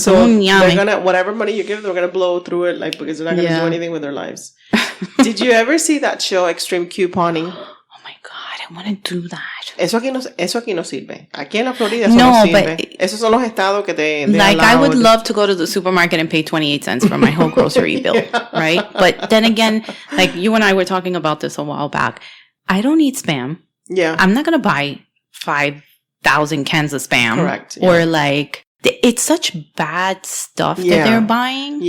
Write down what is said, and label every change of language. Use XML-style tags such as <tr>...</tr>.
<en>So they're gonna, whatever money you give them, they're gonna blow through it like because they're not gonna do anything with their lives. Did you ever see that show, Extreme Couponing? I want to do that.</en> <es>Eso aquí no sirve. Aquí en la Florida eso no sirve. Esos son los estados que te</es> <en>like, I would love to go to the supermarket and pay 28 cents for my whole grocery bill, right? But then again, like you and I were talking about this a while back. I don't eat Spam. Yeah. I'm not going to buy 5,000 cans of Spam. Correct. Yeah. Or like, it's such bad stuff that they're buying.</en>